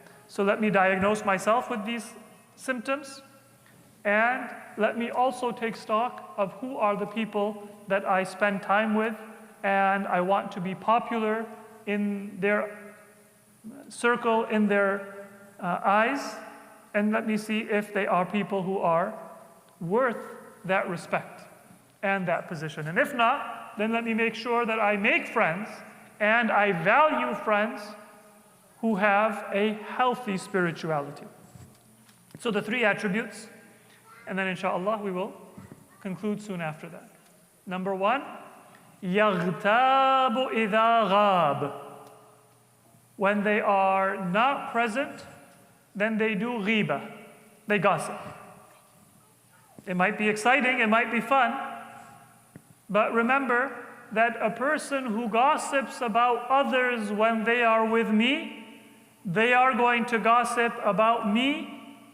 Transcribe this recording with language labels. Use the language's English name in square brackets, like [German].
[English] So let me diagnose myself with these symptoms, and let me also take stock of who are the people that I spend time with, and I want to be popular in their circle, in their eyes, and let me see if they are people who are worth that respect and that position. And if not, then let me make sure that I make friends and I value friends who have a healthy spirituality. So the 3 attributes, and then inshallah we will conclude soon after that. Number 1, [Arabic] يَغْتَابُ إِذَا غَابَ. [English] When they are not present, then they do ghibah. They gossip. It might be exciting, it might be fun, but remember that a person who gossips about others when they are with me, they are going to gossip about me